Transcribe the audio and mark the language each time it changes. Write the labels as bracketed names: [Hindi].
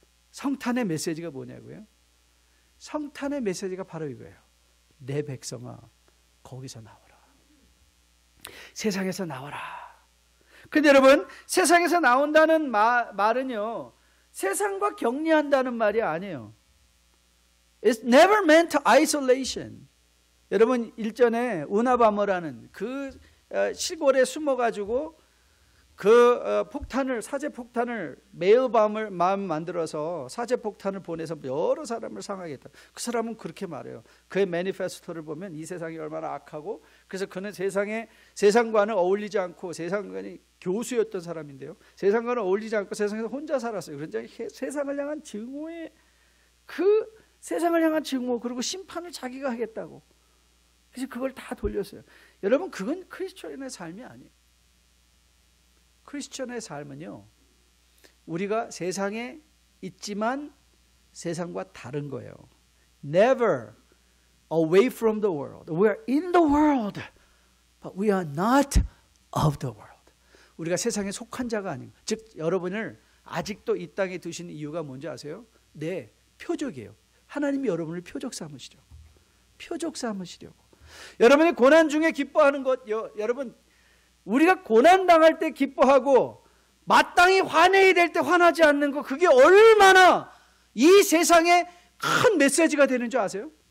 [Korean] 성탄의 메시지가 뭐냐고요? 성탄의 메시지가 바로 이거예요. 내 백성아 거기서 나와라. 세상에서 나와라. 근데 여러분 세상에서 나온다는 말은요 세상과 격리한다는 말이 아니에요. [English] It's never meant isolation. [Korean] 여러분 일전에 우나바머라는 그 시골에 숨어가지고 그 사제 폭탄을 매일 밤을 만들어서 사제 폭탄을 보내서 여러 사람을 상하겠다. 그 사람은 그렇게 말해요. 그의 매니페스토를 보면 이 세상이 얼마나 악하고 그래서 그는 세상과는 어울리지 않고 세상과는 교수였던 사람인데요. 세상과는 어울리지 않고 세상에서 혼자 살았어요. 그러니까 세상을 향한 증오의 세상을 향한 증오 그리고 심판을 자기가 하겠다고. 그래서 그걸 다 돌렸어요. 여러분 그건 크리스천의 삶이 아니에요. 크리스천의 삶은요 우리가 세상에 있지만 세상과 다른 거예요. [English] Never away from the world. We are in the world, but we are not of the world. [Korean] 우리가 세상에 속한 자가 아닌 것. 즉 여러분을 아직도 이 땅에 두신 이유가 뭔지 아세요? 네, 표적이에요. 하나님이 여러분을 표적 삼으시려고. 표적 삼으시려고. 여러분이 고난 중에 기뻐하는 것 여러분 우리가 고난당할 때 기뻐하고 마땅히 화내야 될 때 화나지 않는 거 그게 얼마나 이 세상에 큰 메시지가 되는 줄 아세요?